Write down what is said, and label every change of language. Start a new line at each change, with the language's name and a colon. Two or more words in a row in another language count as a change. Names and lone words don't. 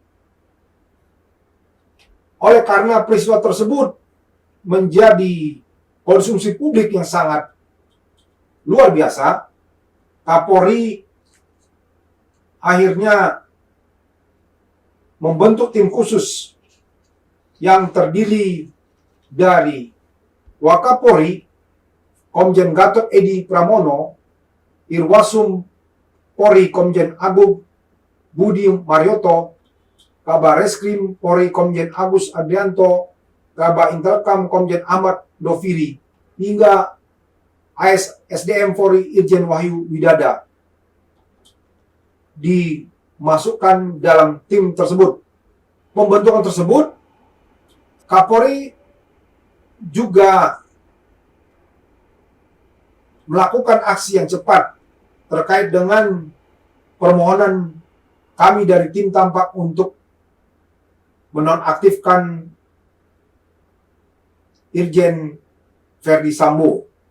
Indonesian: Oleh karena peristiwa tersebut menjadi konsumsi publik yang sangat luar biasa, Kapolri akhirnya membentuk tim khusus yang terdiri dari Wakapolri, Komjen Gatot Edi Pramono, Irwasum Polri Komjen Agung Budi Marioto, Kabar Reskrim Polri Komjen Agus Adrianto, Kabar Intelkam Komjen Ahmad Doviri, hingga ASDM Polri Irjen Wahyu Widada dimasukkan dalam tim tersebut. Pembentukan tersebut, Kapolri juga melakukan aksi yang cepat terkait dengan permohonan kami dari tim Tampak untuk menonaktifkan Irjen Verdi Sambo.